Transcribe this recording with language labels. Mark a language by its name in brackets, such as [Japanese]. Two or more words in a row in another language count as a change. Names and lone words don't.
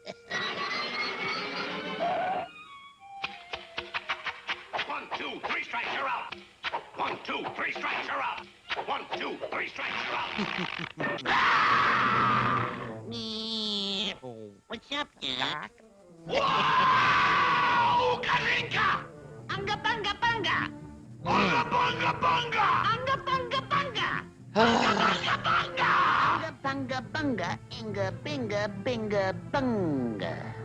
[English] 1, 2, 3 strikes, you're out. 1, 2, 3 strikes, you're out. 1, 2, 3 strikes, you're out. What's up, Doc? Whoa! Kalinka! Unga bunga bunga! Bunga, bunga, bunga! Unga bunga bunga! Bunga, bunga! Unga bunga bunga! Inga binga binga bunga!